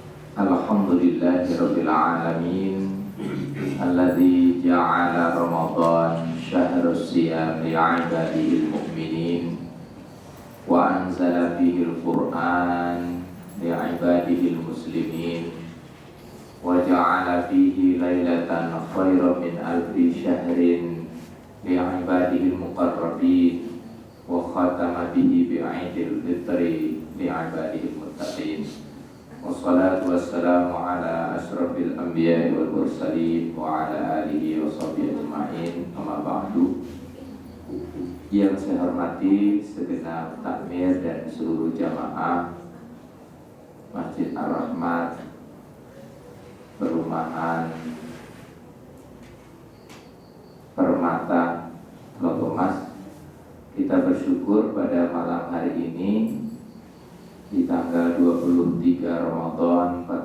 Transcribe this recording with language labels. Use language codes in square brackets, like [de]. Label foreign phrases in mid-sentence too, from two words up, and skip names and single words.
[ar] الحمد لله رب العالمين الذي جعل رمضان شهر الصيام لعباده المؤمنين وأنزل فيه القرآن لعباده المسلمين وجعل فيه ليلة خيرا من ألف شهر لعباده المقربين وختم به بعيد الفطر لعباده المتقين. والصلاة والسلام على أشرف الأنبياء والمرسلين وعلى آله وصحبه أجمعين، أما بعد. [id] Yang saya hormati segenap takmir dan seluruh jamaah Masjid Ar-Rahmat, Perumahan Permata Logo Mas, kita bersyukur pada malam hari ini di tanggal 23 Ramadan